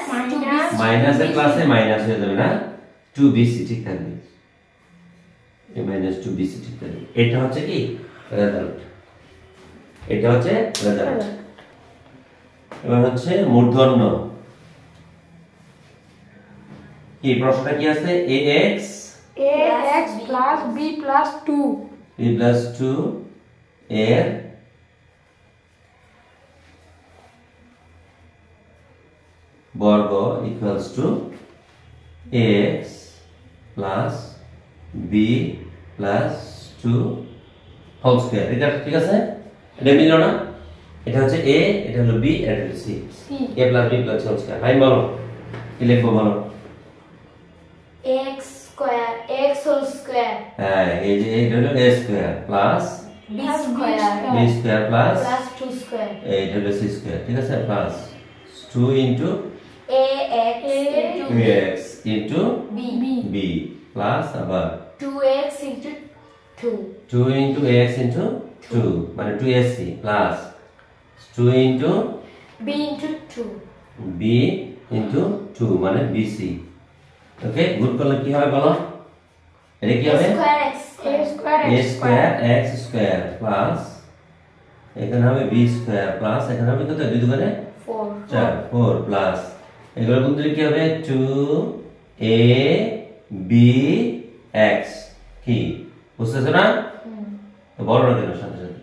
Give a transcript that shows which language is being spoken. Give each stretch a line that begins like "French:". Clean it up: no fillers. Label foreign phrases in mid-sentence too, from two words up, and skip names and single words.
Bangla: মাইনাসের ক্লাসে মাইনাস হয়ে যাবে না, 2bc ঠিক থাকবে, এই মাইনাস 2bc ঠিক থাকবে। এটা হচ্ছে কি রেজাল্ট, এটা হচ্ছে রেজাল্ট। এবার হচ্ছে মূর্ধন্য, কি প্রশ্নটা কি আছে, ax
English: plus b plus 2
Bangla: b plus 2 এর বর্গ
English: equals to ax plus b plus 2 whole square,
Bangla: এটা ঠিক আছে, এটা মিললো না, এটা হচ্ছে a, এটা হলো b, এটা হলো c,
English: a plus b plus whole square.
Bangla: ভাই বলো কি লিখবো বলো,
English: x square x whole square
Bangla: হ্যাঁ এই যে এটা হলো a
English: square plus b square
Bangla: b
English: square plus 2 square
Bangla: এইটা হলো c স্কয়ার, ঠিক আছে,
English: plus 2 into ax into x into b
Bangla: প্লাস আবার
English: 2x into 2 2 into ax into 2 মানে 2ac প্লাস 2 into b into 2 b into 2 মানে bc। okay, good
Bangla: করলে কি হবে বলো, এটা কি হবে a
English: square x square plus
Bangla: এখানে হবে b
English: square plus
Bangla: এখানে হবে কত, 2 দুগুণে 4 4 প্লাস এগুলো গুণ দিলে কি হবে 2a b x, কি বুঝতেছো না, তো বলো না কেন সাথে সাথে।